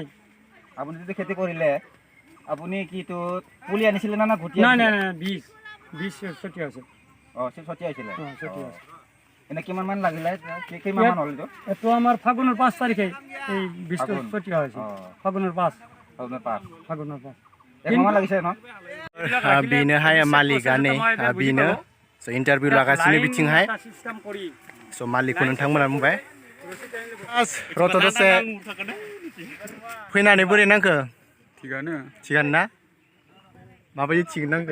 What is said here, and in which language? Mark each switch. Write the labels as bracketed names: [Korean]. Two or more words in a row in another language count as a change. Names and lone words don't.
[Assamese] আপুনি যদি খেতি কৰিলে আপুনি কি তো পুলি আনিছিলে না গুটি নাই নাই নাই 20 ছটি আছে ছটি আছিলে ছটি আছে এনে কিমান মান লাগিলে কিমান মান হ'ল এটো আমাৰ ফাগুনৰ 5 তাৰিখে এই 20 ছটি হৈছে ফাগুনৰ 5 ফাগুনৰ 5 এক মাহ লাগিছে ন [Bodo] बेनोहाय मालिकआनो बेनो स' इन्टारभिउ लागासिनो बिथिंहाय स' मालिकखौ नोंथांमोना बुंबाय रथ' दसे फैनानै बोरै नांखो थिगानो ना माबायदि थिग नांखो